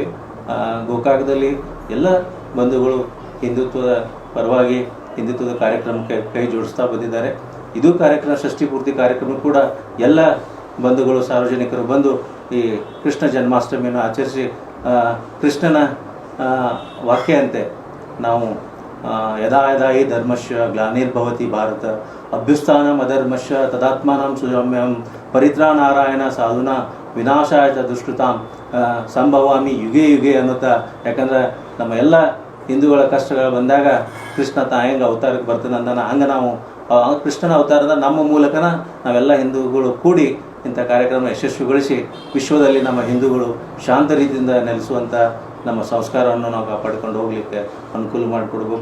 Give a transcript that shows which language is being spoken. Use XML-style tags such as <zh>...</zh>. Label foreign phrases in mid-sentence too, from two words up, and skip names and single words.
<kn>ಗೋಕಾಕದಲ್ಲಿ ಎಲ್ಲ ಬಂಧುಗಳು ಹಿಂದುತ್ವದ ಪರವಾಗಿ ಹಿಂದುತ್ವದ ಕಾರ್ಯಕ್ರಮಕ್ಕೆ ಕೈ ಜೋಡಿಸ್ತಾ ಬಂದಿದ್ದಾರೆ. ಇದು ಕಾರ್ಯಕ್ರಮ ಷಷ್ಠಿ ಪೂರ್ತಿ ಕಾರ್ಯಕ್ರಮ ಕೂಡ ಎಲ್ಲ ಬಂಧುಗಳು ಸಾರ್ವಜನಿಕರು ಬಂದು ಈ ಕೃಷ್ಣ ಜನ್ಮಾಷ್ಟಮಿಯನ್ನು ಆಚರಿಸಿ ಕೃಷ್ಣನ ವಾಕ್ಯಂತೆ ನಾವು</kn> <sa>ಯದಾ ಯದಾ ಹಿ ಧರ್ಮಶ್ಯ ಗ್ಲಾನಿರ್ಭವತಿ ಭಾರತ ಅಭ್ಯುತ್ಥಾನಂ ಅಧರ್ಮಶ್ಯ ತದಾತ್ಮಾನಂ ಸುಜಮ್ಯಂ ಪರಿತ್ರಾಣಾರಾಯಣ ಸಾಧುನಾ ವಿನಾಶಾಯ ಚ ದುಷ್ಕೃತಾಂ ಸಂಭವಾಮಿ ಯುಗೆ ಯುಗೆ</sa> <kn>ಅನ್ನುತ್ತಾ. ಯಾಕಂದ್ರೆ ನಮ್ಮ ಎಲ್ಲ ಹಿಂದೂಗಳ ಕಷ್ಟಗಳು ಬಂದಾಗ ಕೃಷ್ಣ ಹೆಂಗೆ ಅವತಾರಕ್ಕೆ ಬರ್ತಾನೆ ಅಂದಾನ, ಹಂಗೆ ನಾವು ಕೃಷ್ಣನ ಅವತಾರದ ನಮ್ಮ ಮೂಲಕನ ನಾವೆಲ್ಲ ಹಿಂದೂಗಳು ಕೂಡಿ ಇಂಥ ಕಾರ್ಯಕ್ರಮ ಯಶಸ್ವಿಗೊಳಿಸಿ ವಿಶ್ವದಲ್ಲಿ ನಮ್ಮ ಹಿಂದೂಗಳು ಶಾಂತ ರೀತಿಯಿಂದ ನೆಲೆಸುವಂಥ ನಮ್ಮ ಸಂಸ್ಕಾರವನ್ನು ನಾವು ಕಾಪಾಡಿಕೊಂಡು ಹೋಗಲಿಕ್ಕೆ ಅನುಕೂಲ ಮಾಡಿಕೊಡ್ಬೇಕು.</kn>